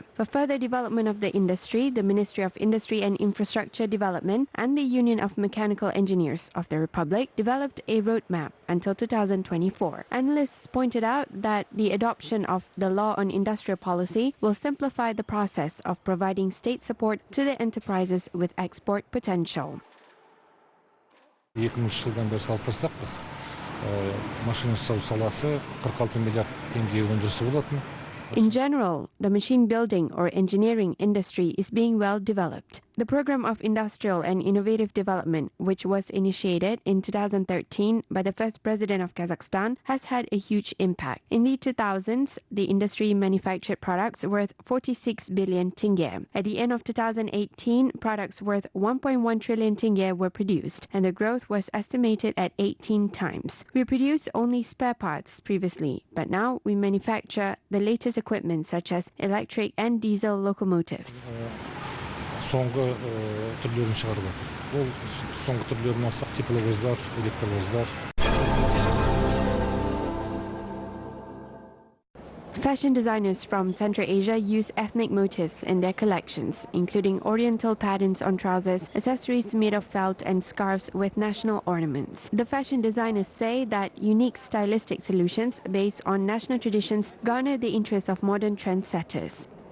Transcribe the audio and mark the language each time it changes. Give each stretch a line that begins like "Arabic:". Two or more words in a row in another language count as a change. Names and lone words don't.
English: For further development of the industry, the Ministry of Industry and Infrastructure Development and the Union of Mechanical Engineers of the Republic developed a roadmap until 2024. Analysts pointed out that the adoption of the law on industrial policy will simplify the process of providing state support to the enterprises with export potential.
Kazakh: 2000 жылдан бері салыстырсақ біз машина жасау саласы 46 миллиард теңге өндірісі болатын.
English: In general, the machine building or engineering industry is being well developed. The Program of Industrial and Innovative Development, which was initiated in 2013 by the first president of Kazakhstan, has had a huge impact. In the 2000s, the industry manufactured products worth 46 billion tenge. At the end of 2018, products worth 1.1 trillion tenge were produced, and the growth was estimated at 18 times. We produced only spare parts previously, but now we manufacture the latest equipment such as electric and diesel locomotives.
Kazakh: Соңғы түрлерін шығарып жатыр. Ол соңғы түрлерін алсақ тепловоздар, электровоздар.
English: Fashion designers from Central Asia use ethnic motifs in their collections, including oriental patterns on trousers, accessories made of felt, and scarves with national ornaments. The fashion designers say that unique stylistic solutions based on national traditions garner the interest of modern trendsetters.